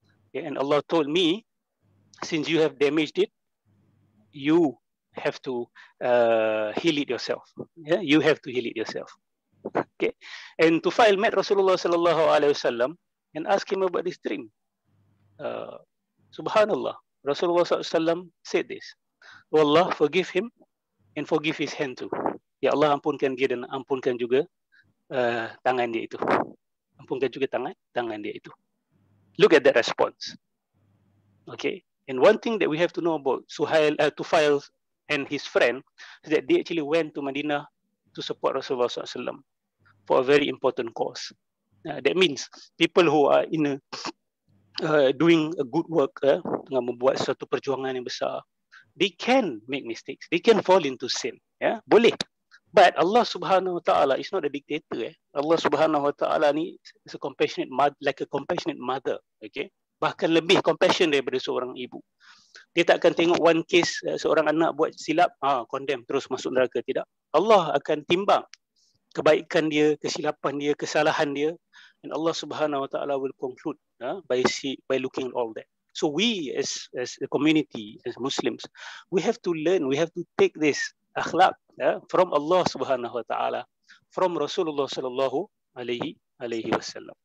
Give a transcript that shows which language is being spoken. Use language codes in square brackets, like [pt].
[en] Okay, and Allah told me, since you have damaged it, you have to heal it yourself. Yeah, you have to heal it yourself. Okay, and Tufail met Rasulullah sallallahu alaihi wasallam and asked him about this dream. Subhanallah, Rasulullah sallallahu alaihi wasallam said this: "Oh Allah, forgive him and forgive his hand too." [ms] Ya Allah, ampunkan dia dan ampunkan juga tangan dia itu. Ampunkan juga tangan dia itu. [en] Look at that response. Okay, and one thing that we have to know about Tufail and his friend is that they actually went to Madinah to support Rasulullah SAW for a very important cause. That means people who are doing a good work, [ms] tengah membuat suatu perjuangan yang besar, [en] they can make mistakes, they can fall into sin. Yeah, boleh. But Allah Subhanahu Wa Taala is not a dictator. Allah Subhanahu Wa Taala ni is a compassionate mother, like a compassionate mother. [ms] Okay, bahkan lebih compassion daripada seorang ibu. Dia tak akan tengok [en] one case [ms] seorang anak buat silap, condemn terus masuk neraka. Tidak. Allah akan timbang kebaikan dia, kesilapan dia, kesalahan dia, [en] and Allah Subhanahu Wa Taala will conclude by looking at all that. So we as a community, as Muslims, we have to learn, we have to take this akhlaq from Allah Subhanahu Wa Taala, from Rasulullah Sallallahu Alaihi Wasallam.